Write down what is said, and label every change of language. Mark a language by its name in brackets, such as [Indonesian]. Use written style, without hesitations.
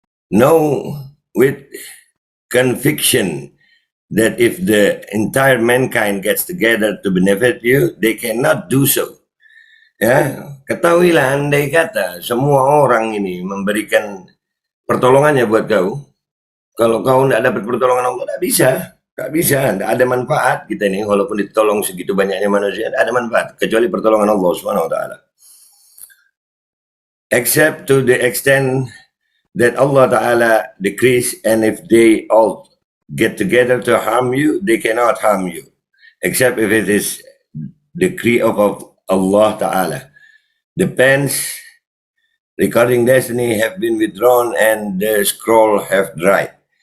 [English] Know with conviction that if the entire mankind gets together to benefit you, they cannot do so. [Indonesian] Ya, ketahuilah andai kata semua orang ini memberikan pertolongannya buat kau, kalau kau tidak dapat pertolongan Allah, tidak bisa, tidak ada manfaat kita ini, walaupun ditolong segitu banyaknya manusia, tidak ada manfaat kecuali pertolongan Allah Subhanahu Wa Taala. [English] Except to the extent that Allah Ta'ala decrees, and if they all get together to harm you, they cannot harm you, except if it is decree of Allah Ta'ala. The pens recording destiny have been withdrawn and the scroll have dried.